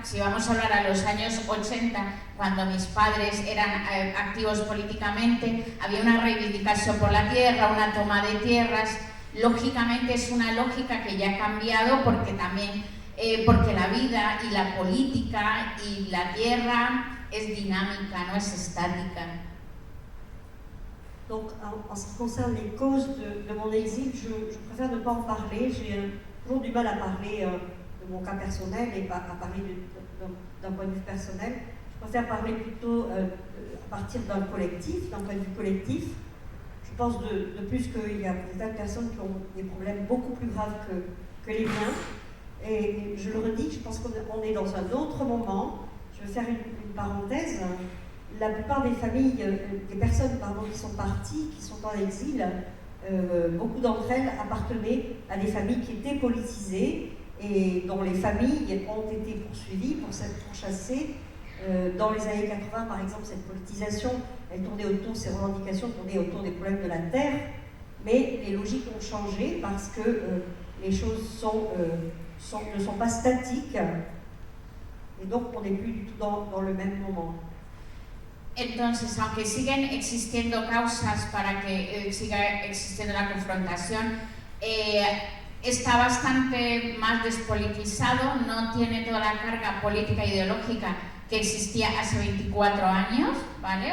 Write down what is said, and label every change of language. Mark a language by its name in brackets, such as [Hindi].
[Spanish] Si vamos a hablar a los años 80, cuando mis padres eran activos políticamente, había una reivindicación por la tierra, una toma de tierras. Lógicamente es una lógica que ya ha cambiado porque también porque la vida y la política y la tierra es dinámica, no es estática. [French] Donc, en ce qui concerne les causes de mon exil, je préfère ne pas en parler. J'ai toujours du mal à parler de mon cas personnel et à parler d'un point de vue personnel. Je préfère parler plutôt à partir d'un collectif, d'un point de vue collectif. Je pense de plus qu'il y a des tas de personnes qui ont des problèmes beaucoup plus graves que les miens. Et je le redis, je pense qu'on est dans un autre moment. Je vais faire une parenthèse. La plupart des familles, des personnes qui sont parties, qui sont en exil, beaucoup d'entre elles appartenaient à des familles qui étaient politisées et dont les familles ont été poursuivies, pourchassées. Dans les années 80, par exemple, cette politisation, ces revendications tournaient autour des problèmes de la terre, mais les logiques ont changé parce que les choses ne sont pas statiques, et donc on n'est plus du tout dans le même moment. [Spanish] Entonces, aunque siguen existiendo causas para que siga existiendo la confrontación, está bastante más despolitizado, no tiene toda la carga política e ideológica que existía hace 24 años, ¿vale?